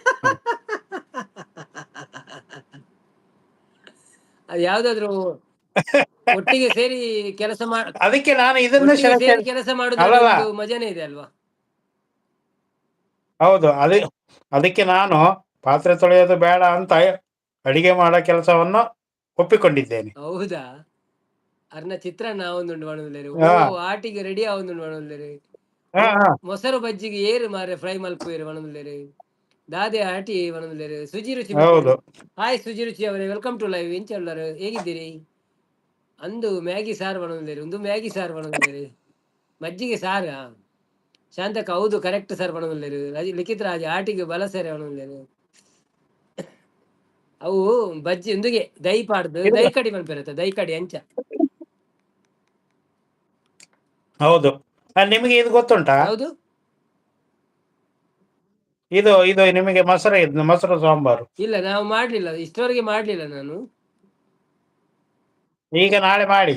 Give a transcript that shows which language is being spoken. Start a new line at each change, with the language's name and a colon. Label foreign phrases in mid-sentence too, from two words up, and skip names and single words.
Kannada: ಅದು ಯಾವ್ದಾದ್ರು ಒಟ್ಟಿಗೆ ಸೇರಿ ಕೆಲಸ ಅದಕ್ಕೆ ನಾನು ಇದನ್ನ ಒಟ್ಟಿಗೆ ಸೇರಿ ಸೆಲೆಕ್ಷನ್. ಕೆಲಸ ಮಾಡುದ್ರಲ್ಲಿ ಅಲ್ಲಲ್ಲ, ಒಂದು ಮಜಾನೇ ಇದೆ ಅಲ್ವಾ? ಹೌದು. ಅದಕ್ಕೆ ನಾನು ಪಾತ್ರೆ ತೊಳೆಯೋದು ಬೇಡ ಅಂತ ಅಡಿಗೆ ಮಾಡೋ ಕೆಲಸವನ್ನು ಒಪ್ಪಿಕೊಂಡಿದ್ದೇನೆ. ಹೌದಾ?
Tulu: ಅರ್ನ ಚಿತ್ರಾನ್ನ ಆವೊಂದುಂಡು ಮಣುಲ್ಲೆರ್. ಓ ಹಾ ಆಟಿಗೆ ರೆಡಿ ಆವೊಂದುಂಡು ಮಣುಲ್ಲೆರ್. ಹಾ ಹಾ ಮೊಸರು ಬಜ್ಜಿಗೆ ಏರು ಮಾರೆ ಫ್ರೈ ಮಲ್ಪುವೆರ್ ಮಣುಲ್ಲೆರ್. ದಾದೆ ಆಟಿ ಮಣುಲ್ಲೆರ್. ಸುಜಿ ರುಚಿ ಮಲ್ಪೆರ್.
Kannada: ಹೌದು. ಹಾಯ್ ಸುಜಿ ರುಚಿ ಅವರೇ,
English: welcome to live.
Tulu: ಇಂಚ ಉಳ್ಳಾರು,
Kannada: ಹೇಗಿದ್ದೀರಿ?
Tulu: ಅಂದು ಮ್ಯಾಗಿ ಸಾರು ಮಣುಲ್ಲೆರ್. ಒಂದು ಮ್ಯಾಗಿ ಸಾರು ಮಣುಲ್ಲೆರ್. ಮಜ್ಜಿಗೆ ಸಾರ ಶಾಂತಕ, ಹೌದು ಕರೆಕ್ಟ್ ಸರ್ ಮಣುಲ್ಲೆರ್. ಲಿಖಿತ್ ರಾಜ್ ಆಟಿಗೆ ಬಲ ಸೇರೆ ಮಣುಲ್ಲೆರ್. ಅವು ಬಜ್ಜಿ ಒಂದುಗೆ ದೈ ಪಾಡ್ದು ಇದು ದೈ ಕಡಿ ಮಲ್ಪೆರತ್ತ, ದೈ ಕಡಿ ಅಂಚ.
Kannada: ಹೌದು. ನಿಮಗೆ ಇದು ಗೊತ್ತುಂಟಾ? ಯಾವುದು? ಇದು ನಿಮಗೆ ಮೊಸರು ಸಾಂಬಾರು ಇಲ್ಲ, ನಾವು ಮಾಡ್ಲಿಲ್ಲ, ಇಷ್ಟವರೆಗೆ ಮಾಡ್ಲಿಲ್ಲ ನಾನು. ಈಗ ನಾಳೆ ಮಾಡಿ